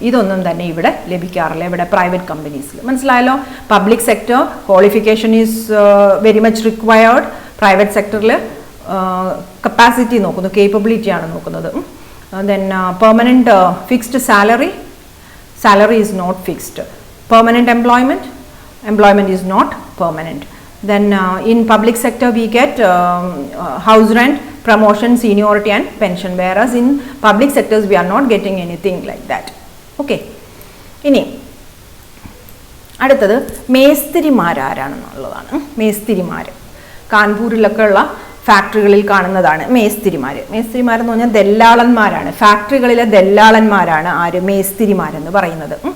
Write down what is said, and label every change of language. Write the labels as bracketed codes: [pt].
[ml] ഇതൊന്നും തന്നെ ഇവിടെ ലഭിക്കാറില്ല, ഇവിടെ പ്രൈവറ്റ് കമ്പനീസിൽ. മനസ്സിലായല്ലോ? [en] Public sector qualification is very much required. [ml] Private സെക്ടറിൽ കപ്പാസിറ്റി നോക്കുന്നു, കേപ്പബിലിറ്റിയാണ് നോക്കുന്നത്. [en] Then permanent fixed salary is not fixed. Permanent employment is not permanent. Then in public sector we get house rent, promotion, seniority and pension, whereas in public sectors we are not getting anything like that. [ml] Okay, ഇനി അടുത്തത് മേസ്തിരിമാരാരാണെന്നുള്ളതാണ്. മേസ്തിരിമാർ കാൺപൂരിലൊക്കെ ഉള്ള ഫാക്ടറികളിൽ കാണുന്നതാണ് മേസ്തിരിമാരെന്ന് പറഞ്ഞാൽ ദല്ലാളന്മാരാണ്. ഫാക്ടറികളിലെ ദല്ലാളന്മാരാണ് ആര്? മേസ്തിരിമാരെന്ന് പറയുന്നത്.